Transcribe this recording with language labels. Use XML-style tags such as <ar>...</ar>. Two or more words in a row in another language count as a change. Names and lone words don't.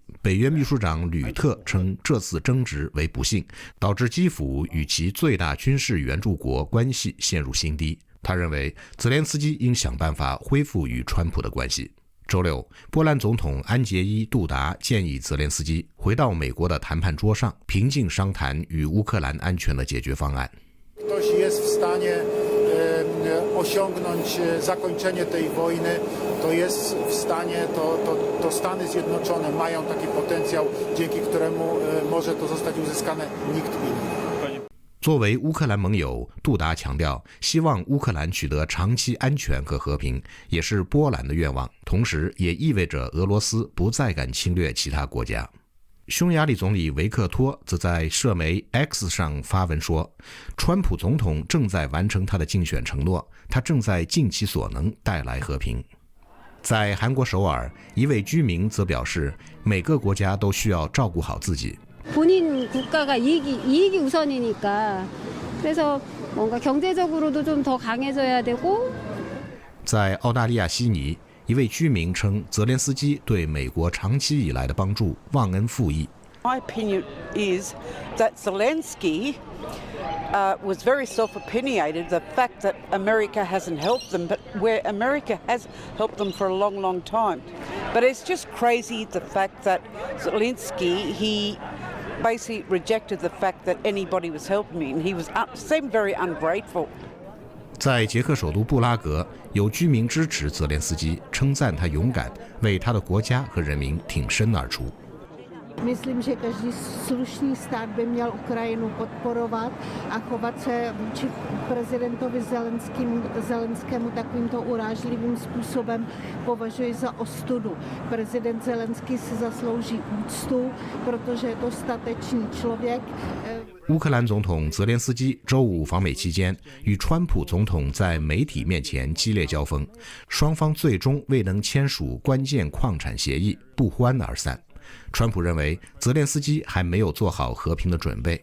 <zh>北约秘书长吕特称这次争执为不幸，导致基辅与其最大军事援助国关系陷入新低。他认为泽连斯基应想办法恢复与川普的关系。周六，波兰总统安杰伊·杜达建议泽连斯基回到美国的谈判桌上，平静商谈与乌克兰安全的解决方案。</zh> <pl>osiągnąć zakończenie tej wojny, to jest w stanie, to Stany Zjednoczone mają taki potencjał, dzięki któremu może to zostać uzyskane, nikt inny.</pl> <zh>作为乌克兰盟友，杜达强调，希望乌克兰取得长期安全和和平，也是波兰的愿望，同时也意味着俄罗斯不再敢侵略其他国家。匈牙利总理维克托则在社媒 X 上发文说，川普总统正在完成他的竞选承诺，他正在尽其所能带来和平。在韩国首尔，一位居民则表示，每个国家都需要照顾好自己。</zh> <ko>본인 국가가 이익이 우선이니까 그래서 뭔가 경제적으로도 좀 더 강해져야 되고.</ko> <zh>在澳大利亚悉尼，一位居民称，泽连斯基对美国长期以来的帮助忘恩负义。</zh> <en>My opinion is that Zelensky was very self-opinionated. The fact that America hasn't helped them, but where America has helped them for a long, long time. But it's just crazy the fact that Zelensky he basically rejected the fact that anybody was helping me, and he seemed very ungrateful.</en> <zh>在捷克首都布拉格，有居民支持泽连斯基，称赞他勇敢，为他的国家和人民挺身而出。</zh> <cs>Myslím, že každý slušný stát by měl Ukrajinu podporovat a chovat se vůči prezidentovi Zelenskému takovýmto urážlivým způsobem považuji za ostudu. Prezident Zelenský si zaslouží úctu, protože je to statečný člověk.</cs> <zh>乌克兰总统泽连斯基周五访美期间，与川普总统在媒体面前激烈交锋，双方最终未能签署关键矿产协议，不欢而散。川普认为泽连斯基还没有做好和平的准备。</zh>